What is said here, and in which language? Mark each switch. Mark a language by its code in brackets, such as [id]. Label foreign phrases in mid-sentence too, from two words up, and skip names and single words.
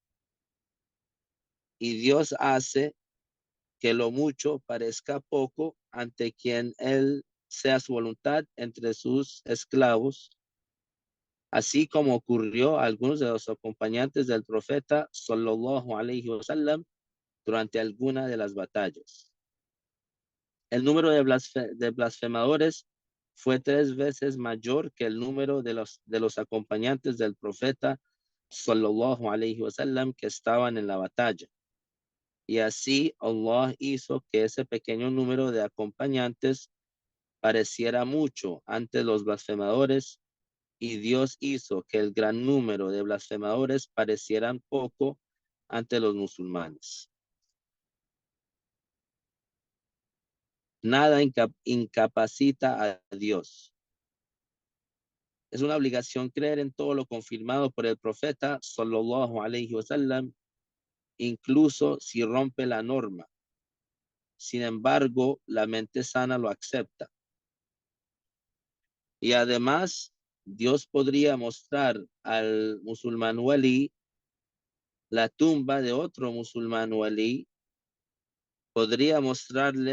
[es] Y Dios hace que lo mucho parezca poco ante quien él sea su voluntad entre sus esclavos, así como ocurrió a algunos de los acompañantes del profeta [ar] صلى الله عليه وسلم [es] durante alguna de las batallas. El número de blasfemadores fue 3 veces mayor que el número de los acompañantes del profeta [ar] صلى الله عليه وسلم [es] que estaban en la batalla. Y así Allah hizo que ese pequeño número de acompañantes pareciera mucho ante los blasfemadores y Dios hizo que el gran número de blasfemadores parecieran poco ante los musulmanes. Nada incapacita a Dios. Es una obligación creer en todo lo confirmado por el profeta [ar] صلى الله عليه وسلم, [es] incluso si rompe la norma. Sin embargo, la mente sana lo acepta. Y además, Dios podría mostrar al musulmán walí la tumba de otro musulmán walí, podría mostrarle